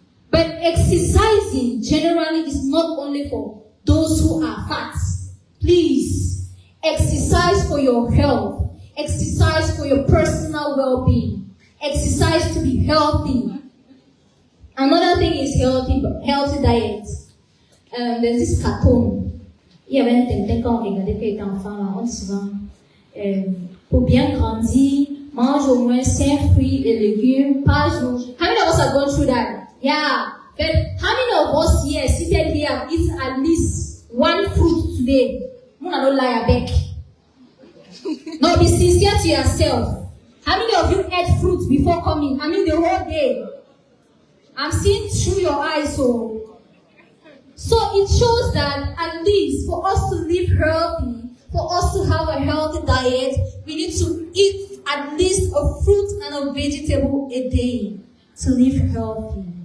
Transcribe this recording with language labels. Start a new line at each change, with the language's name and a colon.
English: But exercising generally is not only for those who are fat. Please, exercise for your health. Exercise for your personal well-being. Exercise to be healthy. Another thing is healthy diet. There's this cartoon.
French: Il y avait un temps quand on regardait que était enfant là, on dit souvent pour bien grandir, mange au moins 5 fruits et légumes par jour.
English: How many of us have gone through that? Yeah. But how many of us here seated here have eaten at least 1 fruit today? Muna don't lie back. No, be sincere to yourself. How many of you ate fruit before coming? I mean the whole day. I'm seeing through your eyes, so it shows that at least for us to live healthy, for us to have a healthy diet, we need to eat at least a fruit and a vegetable a day to live healthy.